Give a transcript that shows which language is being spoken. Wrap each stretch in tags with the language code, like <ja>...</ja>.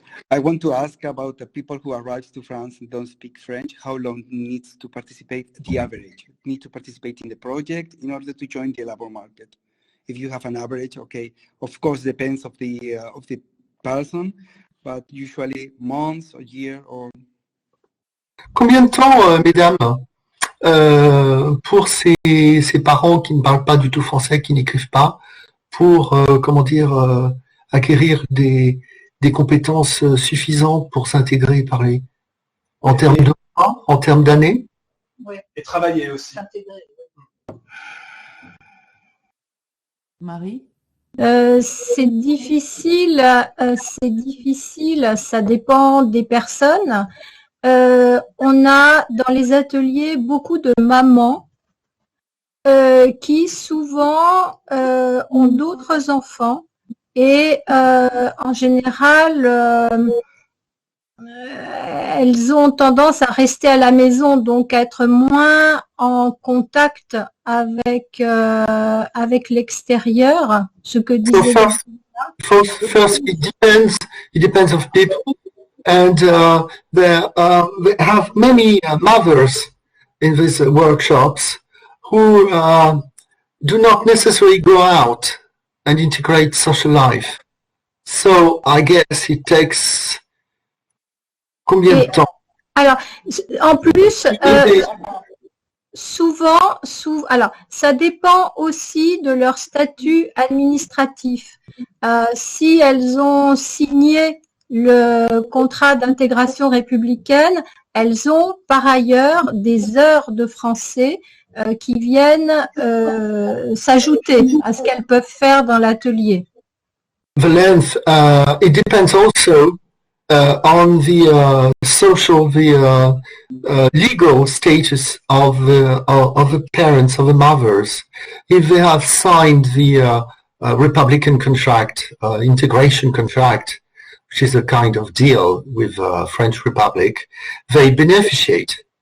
<en>I want to ask about the people who arrive to France and don't speak French. How long needs to participate? The average need to participate in the project in order to join the labor market. If you have an average, okay, of course depends of the person, but usually months, a year, or.</en> <fr>Combien de temps, mesdames, pour ces parents qui ne parlent pas du tout français, qui n'écrivent pas, pour comment dire, acquérir des compétences suffisantes pour s'intégrer et parler en termes de mois, en termes d'années? Oui. Et travailler aussi. S'intégrer. Marie? C'est difficile, ça dépend des personnes. On a dans les ateliers beaucoup de mamans qui souvent ont d'autres enfants. Et en général, elles ont tendance à rester à la maison, donc à être moins en contact avec l'extérieur, ce que disait.</fr> <en>So first, it depends of people, and they have many mothers in these workshops who do not necessarily go out and integrate social life. So I guess it takes</en> <fr>combien de temps? Alors, en plus, souvent, alors, ça dépend aussi de leur statut administratif. Si elles ont signé le contrat d'intégration républicaine, elles ont par ailleurs des heures de français qui viennent s'ajouter à ce qu'elles peuvent faire dans l'atelier.</fr> <en>The length, it depends also on the social, the legal status of the parents, of the mothers. If they have signed the Republican contract, integration contract, which is a kind of deal with French Republic, they beneficiate.</en>